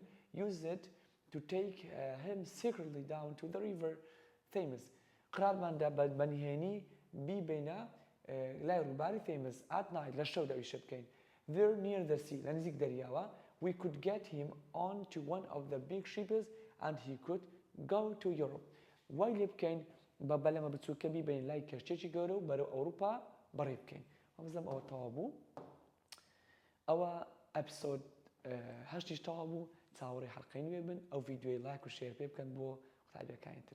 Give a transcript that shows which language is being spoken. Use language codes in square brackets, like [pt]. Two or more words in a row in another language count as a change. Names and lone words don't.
[en] Use it to take him secretly down to the river Thames. [ckb] قرارماندا بەنهێنی بیبینە لای ڕووباری Thames [en] at night [ckb] لە شەودا ئیشە بکەین. [en] There near the sea [ckb] لە نزیک دەریاوە [en] we could get him on to one of the big ships and he could go to Europe. [ckb] وای لێ بکەین بە بەلەمە بچووکە بیبین لای کەشتێکی گەورە و بەرەو ئەوروپا بەڕێ بکەین. وەمزەم ئەوە تەواو بوو. ئەوە ئەپیسۆد 8 تەواو بوو. چاوەڕێی حەڵقەی نوێ بن ئەو ڤیدیۆی لایک و شێر پێ بکەن بۆ قوتابیەکانی تر.